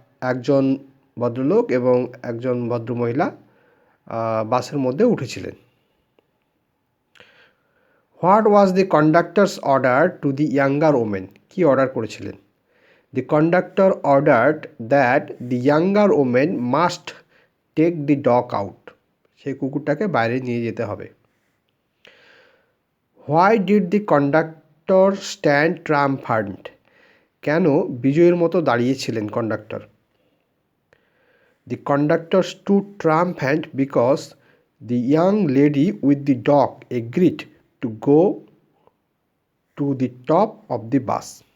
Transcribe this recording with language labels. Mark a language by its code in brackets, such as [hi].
[bn] একজন ভদ্রলোক এবং একজন ভদ্রমহিলা বাসের মধ্যে উঠেছিলেন। [en] What was the conductor's order to the younger woman? [bn] কি অর্ডার করেছিলেন? [en] The conductor ordered that the younger woman must take the dog out. [bn] সেই কুকুরটাকে বাইরে নিয়ে যেতে হবে। [en] Why did the conductor stand triumphant? [bn] কেন বিজয়ীর মতো দাঁড়িয়েছিলেন conductor? [en] The conductor stood triumphant because the young lady with the dog agreed to go to the top of the bus.